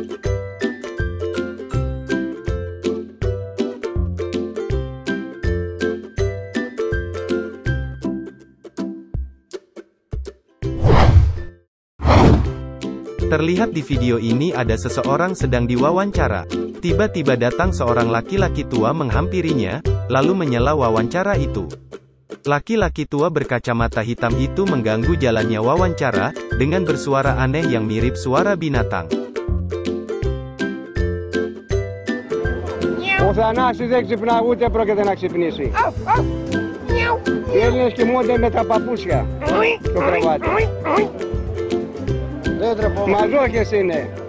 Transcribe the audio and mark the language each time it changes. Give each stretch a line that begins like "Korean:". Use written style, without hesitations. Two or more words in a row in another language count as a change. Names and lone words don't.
Indonesian: Terlihat di video ini ada seseorang sedang diwawancara. Tiba-tiba datang seorang laki-laki tua menghampirinya, lalu menyela wawancara itu. Laki-laki tua berkacamata hitam itu mengganggu jalannya wawancara, dengan bersuara aneh yang mirip suara binatang.
Greek: Ο Θανάσης δεν ξυπνά, ούτε πρόκειται να ξυπνήσει. Οι Έλληνες κοιμούνται με τα παπούσια στο κρεβάτι. Μαζόχες είναι.